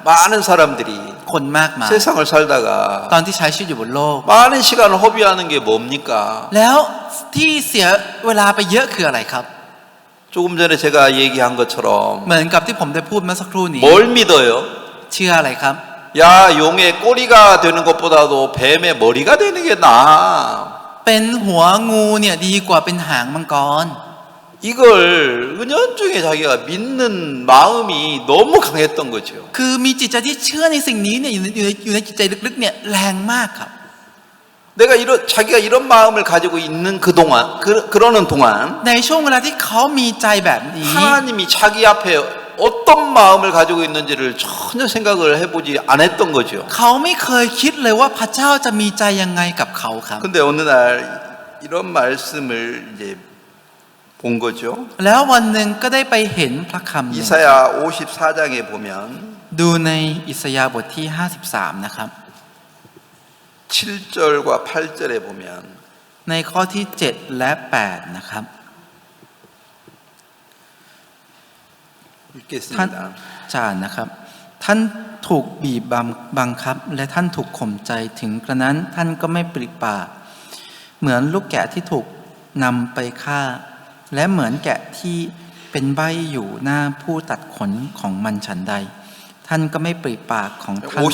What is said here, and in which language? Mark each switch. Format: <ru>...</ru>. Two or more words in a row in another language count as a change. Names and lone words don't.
<ko>많은 사람들이</ko> <th>คนมากมาย</th> <ko>세상을 살다가</ko> <th>ตอนที่ใช้ชีวิตอยู่บนโลก</th> <ko>많은 시간을 허비하는 게 뭡니까?</ko> <th>แล้วที่เสียเวลาไปเยอะคืออะไรครับ</th> <ko>조금 전에 제가 얘기한 것처럼</ko> <th>เหมือนกับที่ผมได้พูดเมื่อสักครู่นี้</th> <ko>뭘 믿어요?</ko> <th>เชื่ออะไรครับ</th> <ko>야, 용의 꼬리가 되는 것보다도 뱀의 머리가 되는 게 나아.</ko> <th>เป็นหัวงูเนี่ยดีกว่าเป็นหางมังกร</th> <ko>이걸 은연중에 자기가 믿는 마음이 너무 강했던 거죠.</ko> <th>คือมีจิตใจที่เชื่อในสิ่งนี้เนี่ยอยู่ในจิตใจลึกๆเนี่ยแรงมากครับ</th> <ko>내가 자기가 이런 마음을 가지고 있는 그러는 동안</ko> <th>ในช่วงเวลาที่เขามีใจแบบนี้</th> <ko>하나님이 자기 앞에 어떤 마음을 가지고 있는지를 전혀 생각을 해보지 않았던 거죠.</ko> <th>เขาไม่เคยคิดเลยว่าพระเจ้าจะมีใจยังไงกับเขาครับ</th> <ko>근데 어느 날 이런 말씀을 이제 본 거죠.</ko> <th>แล้ววันหนึ่งก็ได้ไปเห็นพระคำหนึ่ง</th> <ko>이사야 54장에 보면</ko> <th>ดูในอิสยาห์บทที่ 53 นะครับ</th> <ko>7절과 8절에 보면</ko> <th>ในข้อที่ 7 และ 8 นะครับ ท่าน</th> <ko>읽겠습니다.</ko> <th>จานนะครับ ท่านถูกบีบบังคับ และท่านถูกข่มใจถึงกระนั้นท่านก็ไม่ปริปากเหมือนลูกแกะที่ถูกนำไปฆ่า และเหมือนแกะที่เป็นใบ้อยู่หน้าผู้ตัดขนของมันฉันใด ท่านก็ไม่ปริปากของท่าน</th>